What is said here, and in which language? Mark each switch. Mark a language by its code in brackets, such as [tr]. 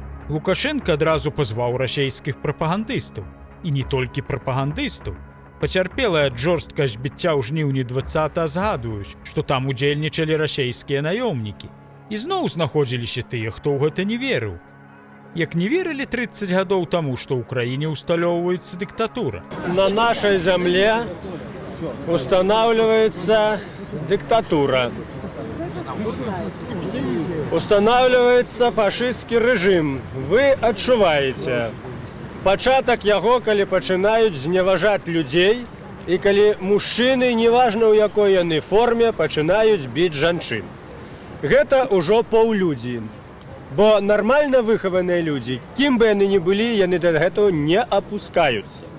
[be] Лукашенка адразу пазваў расейскіх прапагандыстаў. І не толькі прапагандыстаў. Пацярпелыя ад жорсткасць біцця ў жніўні 20 згадваюць, што там удзельнічалі расейскія наёмнікі. І зноў знаходзіліся тыя, хто ў гэта не верыў. Як не верылі 30 гадоў таму, што ў краіне ўсталёўваецца дыктатура. [ru] На нашей земле устанавливается диктатура. Устанавливается фашистский режим. [be] Вы адчуваеце пачатак яго, калі пачынаюць зневажаць людзей і калі мужчыны, неважна ў якой яны форме, пачынаюць біць жанчын. Гэта ўжо паўлюдзі. Бо нармальна выхаваныя людзі, кім бы яны ні былі, яны да гэтага не апускаюцца.